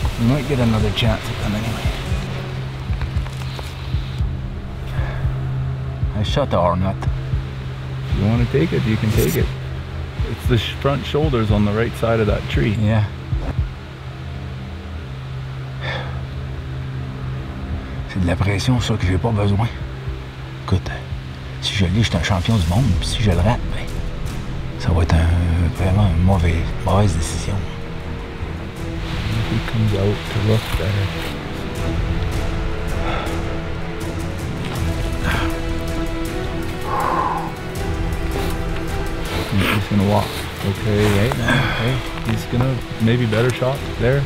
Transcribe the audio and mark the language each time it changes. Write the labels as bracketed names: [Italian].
[English] We might get another chance at them anyway. I shot the hornet. If you want to take it, you can take it. It's the front shoulders on the right side of that tree. Yeah. [French] C'est de la pression, ça, que j'ai pas besoin. Écoute, si je l'ai, je suis un champion du monde. Puis si je le rate, ben, ça va être vraiment une mauvaise décision. [English] He comes out to look better. He's gonna walk. Okay, right now. Okay. He's gonna maybe better shot there.